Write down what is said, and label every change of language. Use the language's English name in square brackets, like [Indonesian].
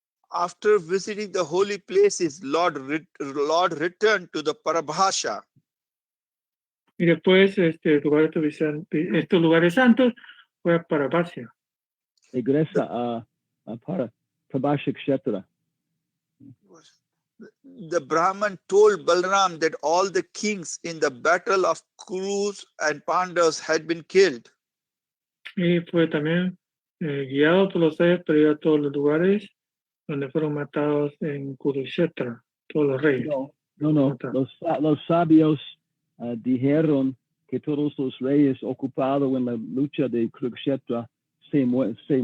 [English] After visiting the holy places, Lord returned to the Parabhasha. [Spanish] Y después estos lugares santos fue a Parabhasha. Regresa a Parabhasha Kshetra. [English] The Brahman told Balaram that all the kings in the battle of Kurus and Pandavas had been killed. [Spanish] Y fue también guiado por los sabios para ir a todos los lugares donde fueron matados en Kurukshetra, todos los reyes. No. Los sabios dijeron que todos los reyes ocupados en la lucha de Kurukshetra se muere.